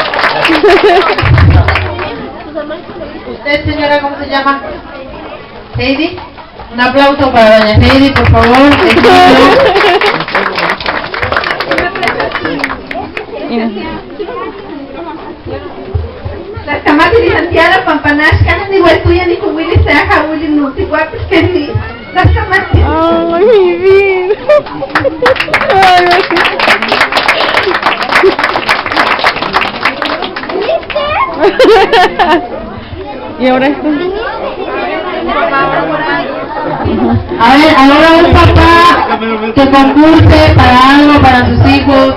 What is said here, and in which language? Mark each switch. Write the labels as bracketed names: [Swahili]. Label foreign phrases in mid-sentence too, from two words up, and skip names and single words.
[Spanish] ¿Usted, señora, cómo se llama? Heidi. Un aplauso para doña Heidi, por favor. Las camadas licenciadas Pampanashka, ni Huesuya, ni Willy Seja, Willy Nuti, guapos que sí. Las camadas. Ay, mi vida. ¿Y ahora esto? A ver, ahora un papá que concurse para algo para sus hijos.